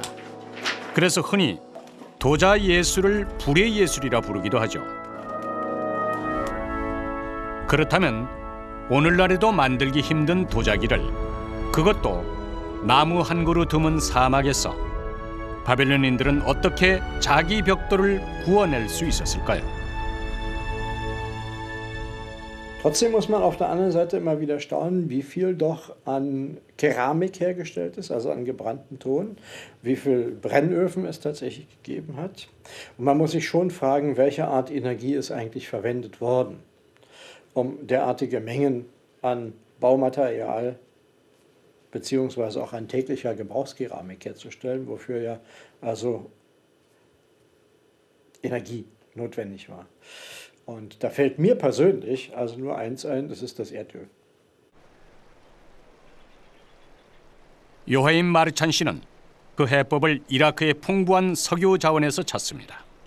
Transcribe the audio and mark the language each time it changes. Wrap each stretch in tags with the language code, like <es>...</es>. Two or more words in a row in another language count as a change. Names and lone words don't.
<ko>그래서 흔히 도자 예술을 불의 예술이라 부르기도 하죠. 그렇다면 오늘날에도 만들기 힘든 도자기를, 그것도 나무 한 그루 드문 사막에서 바벨론인들은 어떻게 자기 벽돌을 구워낼 수 있었을까요?</ko> <de>Trotzdem muss man auf der anderen Seite immer wieder staunen, wie viel doch an Keramik hergestellt ist, also an gebranntem Ton, wie viel Brennöfen es tatsächlich gegeben hat. Und man muss sich schon fragen, welche Art Energie ist eigentlich verwendet worden, um derartige Mengen an Baumaterial beziehungsweise auch an täglicher Gebrauchskeramik herzustellen, wofür ja also Energie notwendig war. Und da fällt mir persönlich also nur eins ein, das ist das Erdöl.</de> <ko>요하임 마르찬 씨는 그 해법을 이라크의 풍부한 석유 자원에서 찾습니다.</ko>